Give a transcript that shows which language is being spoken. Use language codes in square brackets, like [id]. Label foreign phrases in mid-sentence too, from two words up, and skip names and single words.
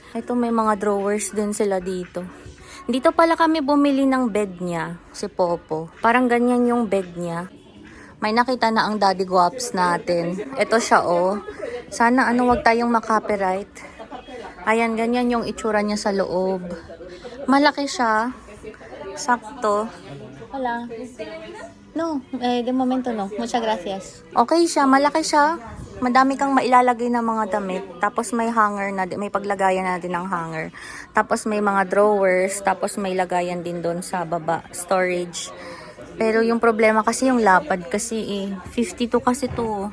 [tl] Ito, may mga drawers din sila dito. Dito pala kami bumili ng bed niya, si Popo. Parang ganyan yung bed niya. May nakita na ang Daddy Guaps natin. Ito siya, oh. Sana wag tayong makopyright. Ayan, ganyan yung itsura niya sa loob. Malaki siya. Sakto. [es] Hola. No, de momento no. Muchas gracias. [tl] Okay siya, malaki siya. Madami kang mailalagay na mga damit. Tapos may hanger na, may paglagayan na din ng hanger. Tapos may mga drawers. Tapos may lagayan din doon sa baba, storage. Pero yung problema kasi yung lapad kasi 52 kasi to.